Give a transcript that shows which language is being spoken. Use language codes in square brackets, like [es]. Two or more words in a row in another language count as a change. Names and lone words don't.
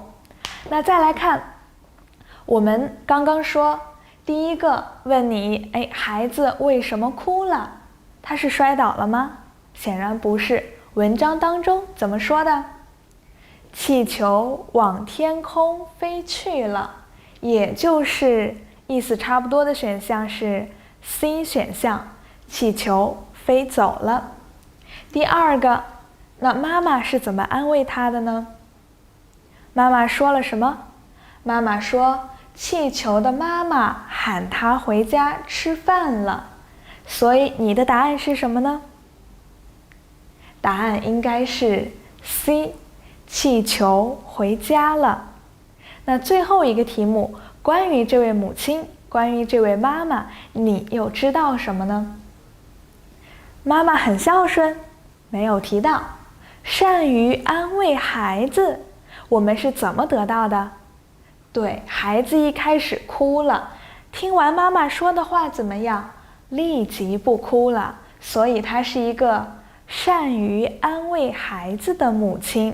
[zh] 那再來看，我們剛剛說第一個問你，孩子為什麼哭了？他是摔倒了嗎？顯然不是。文章當中怎麼說的？氣球往天空飛去了，也就是意思差不多的選項是 C 選項，氣球飛走了。第二個，那媽媽是怎麼安慰他的呢？媽媽說了什麼？媽媽說氣球的媽媽喊他回家吃飯了。所以你的答案是什麼呢？答案應該是 C， 氣球回家了。那最後一個題目，關於這位母親，關於這位媽媽，你又知道什麼呢？媽媽很孝順，沒有提到。善於安慰孩子，我們是怎麼得到的？對，孩子一開始哭了，聽完媽媽說的話怎麼樣？立即不哭了，所以她是一個善於安慰孩子的母親。